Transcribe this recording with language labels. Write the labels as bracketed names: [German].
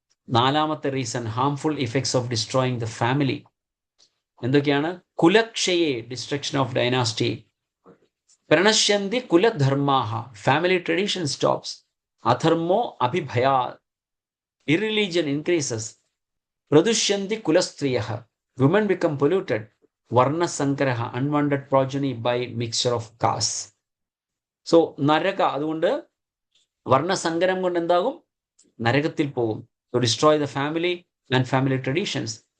[English] 4ാമത്തെ reason, harmful effects of destroying the family. [Malayalam] എന്തൊക്കെയാണ്? [Sanskrit] കുലക്ഷയെ, [English] Destruction of dynasty. [Sanskrit] പ്രണശ്യന്തി കുലധർമാഹ, [English] Family tradition stops. [Sanskrit] അധർമ്മോ അഭിഭയാ, [English] irreligion increases. [Sanskrit] Pradushanti kulastriyah, [English] women become polluted. [Sanskrit] Varna sankaraha, [English] unwanted progeny by mixture of castes. [Malayalam] So നരക, അതുകൊണ്ട് വർണ്ണസങ്കരം കൊണ്ട് എന്താകും? നരകത്തിൽ പോകും. [English] To destroy the family and family traditions.